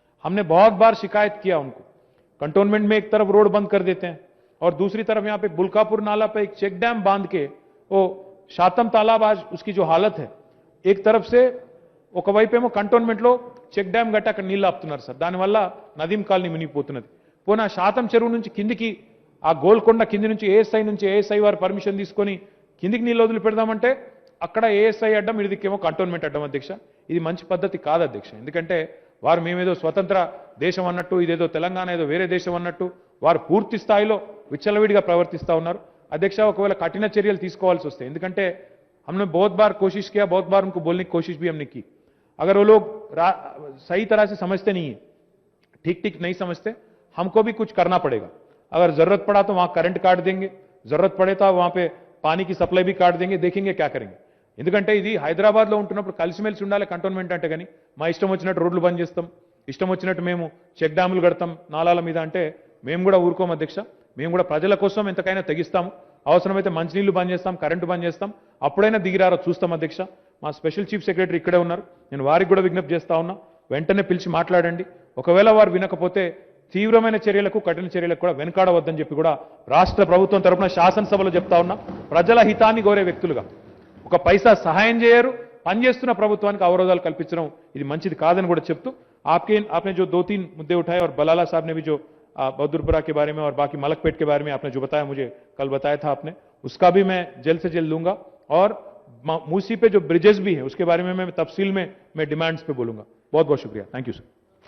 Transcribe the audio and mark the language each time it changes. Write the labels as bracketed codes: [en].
[hi] हमने बहुत बार शिकायत किया उनको, कंटोनमेंट में एक तरफ रोड बंद कर देते हैं और दूसरी तरफ यहां पे बुल्कापुर नाला पे एक चेक डैम बांध के वो शातम तालाब आज उसकी जो हालत है, एक तरफ से वो [te] कवैपेमो कंटोनमेंट लो చెక్ డ్యామ్ గట్ట అక్కడ నీళ్లు ఆపుతున్నారు సార్, దానివల్ల నదీం కాలనీ మునిగిపోతున్నది. పోనా శాతం చెరువు నుంచి కిందికి ఆ గోల్కొండ కింది నుంచి ఏఎస్ఐ వారు పర్మిషన్ తీసుకొని కిందికి నీళ్ళు వదిలి పెడదామంటే అక్కడ ఏఎస్ఐ అడ్డం, ఇదికేమో కంటోన్మెంట్ అడ్డం. అధ్యక్ష, ఇది మంచి పద్ధతి కాదు అధ్యక్ష. ఎందుకంటే వారు మేమేదో స్వతంత్ర దేశం అన్నట్టు, ఇదేదో తెలంగాణ ఏదో వేరే దేశం అన్నట్టు వారు పూర్తి స్థాయిలో విచ్చలవిడిగా ప్రవర్తిస్తూ ఉన్నారు. అధ్యక్ష, ఒకవేళ కఠిన చర్యలు తీసుకోవాల్సి వస్తాయి, ఎందుకంటే [hi] हमने बहुत बार कोशिश किया, बहुत बार उनको बोलने की कोशिश भी हमने की. अगर वो लोग सही तरह से समझते नहीं है, ठीक नहीं समझते, हमको भी कुछ करना पड़ेगा. अगर जरूरत पड़ा तो वहां करंट काट देंगे, जरूरत पड़े तो वहां पे पानी की सप्लाई भी काट देंगे, देखेंगे क्या करेंगे. [te] ఎందుకంటే ఇది హైదరాబాద్లో ఉంటున్నప్పుడు కలిసిమెలిసి ఉండాలి. కంటోన్మెంట్ అంటే కానీ మా ఇష్టం వచ్చినట్టు రోడ్లు బంద్ చేస్తాం, ఇష్టం వచ్చినట్టు మేము చెక్ డ్యాములు కడతాం నాలాల మీద అంటే మేము కూడా ఊరుకోం అధ్యక్ష. మేము కూడా ప్రజల కోసం ఎంతకైనా తెగిస్తాము. అవసరమైతే మంచినీళ్లు బంద్ చేస్తాం, కరెంటు బంద్ చేస్తాం, అప్పుడైనా దిగిరారో చూస్తాం అధ్యక్ష. మా స్పెషల్ చీఫ్ సెక్రటరీ ఇక్కడే ఉన్నారు, నేను వారికి కూడా విజ్ఞప్తి చేస్తా ఉన్నా, వెంటనే పిలిచి మాట్లాడండి. ఒకవేళ వారు వినకపోతే తీవ్రమైన చర్యలకు, కఠిన చర్యలకు కూడా వెనకాడవద్దని చెప్పి కూడా రాష్ట్ర ప్రభుత్వం తరపున శాసనసభలో చెప్తా ఉన్నా. ప్రజల హితాన్ని కోరే వ్యక్తులుగా ఒక పైసా సహాయం చేయరు, పనిచేస్తున్న ప్రభుత్వానికి అవరోధాలు కల్పించడం ఇది మంచిది కాదని కూడా చెప్తూ [hi] आपने जो 2-3 मुद्दे उठाए और बलाला साहब ने भी जो बहादुरपुरा के बारे में और बाकी मलकपेट के बारे में आपने जो बताया, मुझे कल बताया था आपने, उसका भी मैं जल्द से जल्द लूंगा। और मूसी पे जो ब्रिजेस भी हैं उसके बारे में मैं तफसील में मैं डिमांड्स पे बोलूंगा। बहुत बहुत शुक्रिया। Thank you sir.